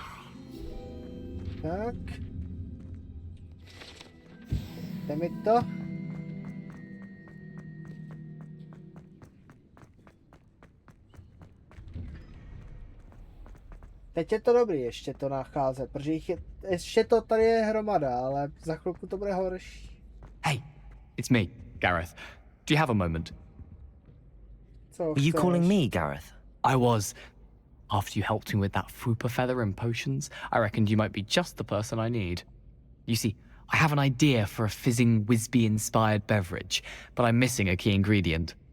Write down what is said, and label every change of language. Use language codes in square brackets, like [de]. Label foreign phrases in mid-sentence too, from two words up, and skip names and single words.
[cs] Tak. Jde mi to. Teď je to dobrý ještě to nacházet, protože jich je, ještě to tady je hromada, ale za chvilku to bude horší. [en] Hey, it's me, Gareth. Do you have a moment? Were you calling me, Gareth? I was. After you helped me with that fupa feather and potions, I reckoned you might be just the person I need. You see, I have an idea for a fizzing Wisby-inspired beverage, but I'm missing a key ingredient.